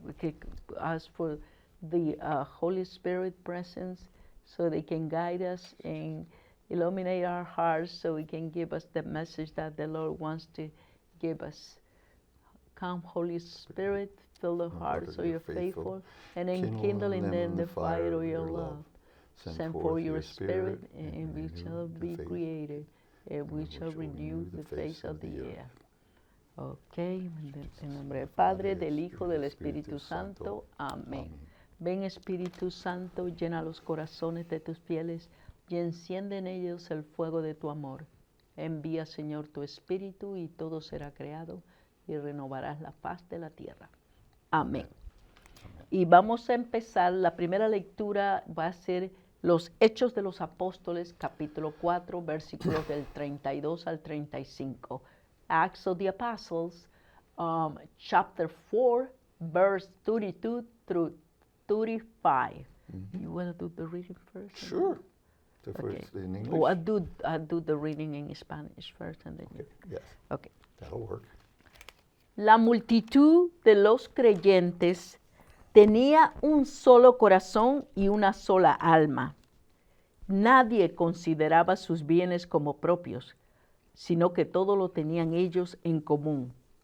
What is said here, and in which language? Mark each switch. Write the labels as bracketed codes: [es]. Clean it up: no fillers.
[en] We could ask for the Holy Spirit presence so they can guide us and illuminate our hearts so we can give us the message that the Lord wants to give us. Come, Holy Spirit, fill the hearts of your faithful and enkindle in them the fire of your love. Send forth your Spirit, and we shall be created, and we shall renew the face of the earth. [es] Ok, en nombre del Padre, del Hijo, del Espíritu Santo. Amén. Ven, Espíritu Santo, llena los corazones de tus fieles y enciende en ellos el fuego de tu amor. Envía, Señor, tu Espíritu y todo será creado y renovarás la faz de la tierra. Amén. Y vamos a empezar, la primera lectura va a ser los Hechos de los Apóstoles, capítulo 4, versículos del 32 al 35. [en] Acts of the Apostles, chapter 4, verse 32 through 35. Mm-hmm. You want to do the reading first? Sure. The first in English? Oh, I'll do the reading in Spanish first. And then Yes. Okay. That'll work. [es] La multitud de los creyentes tenía un solo corazón y una sola alma. Nadie consideraba sus bienes como propios, sino que todo lo tenían ellos en común.